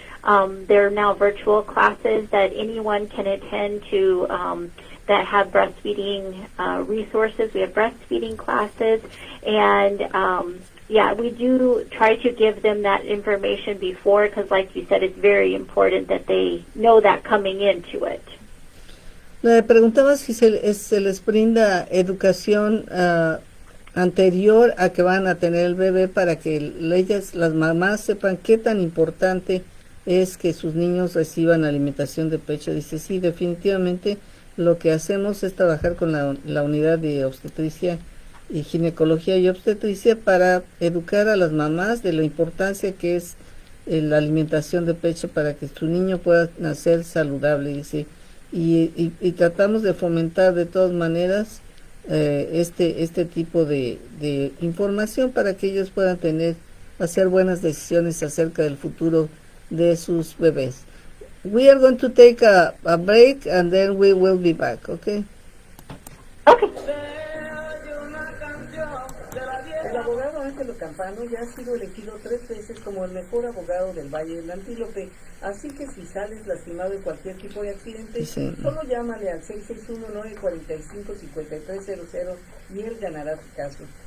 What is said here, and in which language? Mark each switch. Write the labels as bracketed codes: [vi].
[en] There are now virtual classes that anyone can attend to that have breastfeeding resources. We have breastfeeding classes, and we do try to give them that information before, because like you said, it's very important that they know that coming into it. [es] Le preguntaba si se les brinda educación anterior a que van a tener el bebé, para que las mamás sepan qué tan importante es que sus niños reciban alimentación de pecho. Dice, sí, definitivamente lo que hacemos es trabajar con la unidad de obstetricia y ginecología y obstetricia para educar a las mamás de la importancia que es la alimentación de pecho para que su niño pueda nacer saludable, dice, y tratamos de fomentar de todas maneras este tipo de información para que ellos puedan hacer buenas decisiones acerca del futuro de sus bebés. [en] We are going to take a break and then we will be back, okay? Okay. [es] El abogado Ángelo Campano ya ha sido elegido 3 veces como el mejor abogado del Valle del Antílope, así que si sales lastimado en cualquier tipo de accidente, solo llámale al 661-945-5300 y él ganará tu caso.